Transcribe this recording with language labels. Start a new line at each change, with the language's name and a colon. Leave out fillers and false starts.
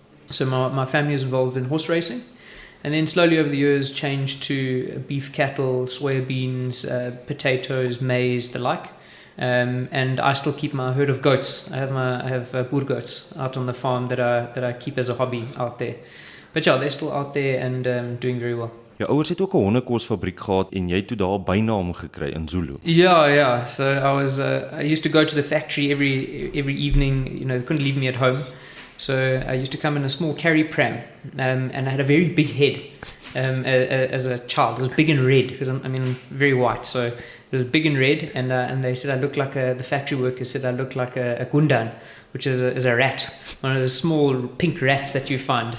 English: So my family is involved in horse racing. And then slowly over the years changed to beef cattle, soybeans, potatoes, maize, the like. And I still keep my herd of goats. I have boer goats out on the farm that I keep as a hobby out there. But yeah, they're still out there and doing very well.
Afrikaans: Jou ouers het ook 'n hondekosfabriek gehad en jy het toe daar 'n bynaam gekry in Zoeloe.
English: Yeah. So I used to go to the factory every evening. You know, they couldn't leave me at home. So I used to come in a small carry pram, and I had a very big head as a child. It was big and red because I'm very white. So it was big and red, and they said I looked like the factory workers said I looked like a gundan, which is a rat, one of those small pink rats that you find.